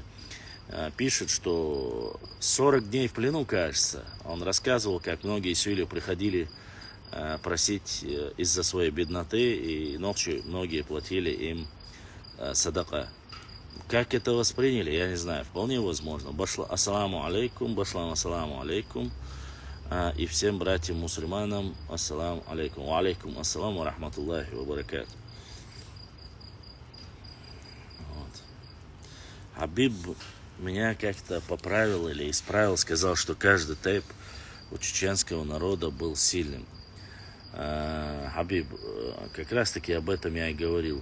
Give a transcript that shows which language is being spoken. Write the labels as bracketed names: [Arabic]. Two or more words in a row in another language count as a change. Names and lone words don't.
[Russian] Пишет, что 40 дней в плену, кажется. Он рассказывал, как многие сюли приходили просить из-за своей бедноты, и ночью многие платили им садака. Как это восприняли, я не знаю. Вполне возможно. [Arabic] السلام عليكم، башлам السلام عليكم. [Russian] И всем братьям-мусульманам [Arabic] السلام عليكم. وعليكم السلام ورحمة الله وبركاته. [Russian] Вот. Хабиб меня как-то поправил или исправил, сказал, что каждый тейп у чеченского народа был сильным. Хабиб, как раз таки об этом я и говорил.